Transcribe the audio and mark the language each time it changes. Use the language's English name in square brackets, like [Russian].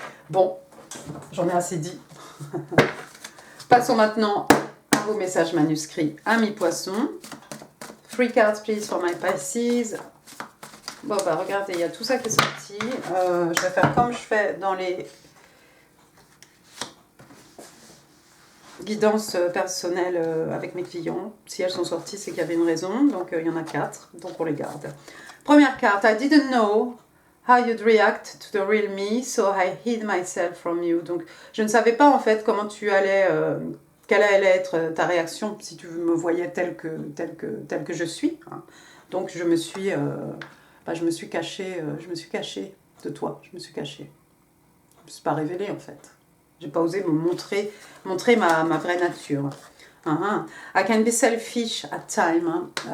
[French] Bon, j'en ai assez dit. Passons maintenant à vos messages manuscrits, amis poissons. [English] 3 cards please for my Pisces. [French] Bon, bah regardez, il y a tout ça qui est sorti. Je vais faire comme je fais dans les guidances personnelles avec mes clients. Si elles sont sorties, c'est qu'il y avait une raison. Donc, il y en a 4, donc on les garde. Première carte, [English] I didn't know how you'd react to the real me, so I hid myself from you. [French] Donc, je ne savais pas en fait comment tu allais, quelle allait être ta réaction si tu me voyais telle que je suis. Hein. Donc, je me suis cachée de toi. Je me suis cachée. Je ne me suis pas révélée en fait. J'ai pas osé me montrer ma vraie nature. [English] I can be selfish at times.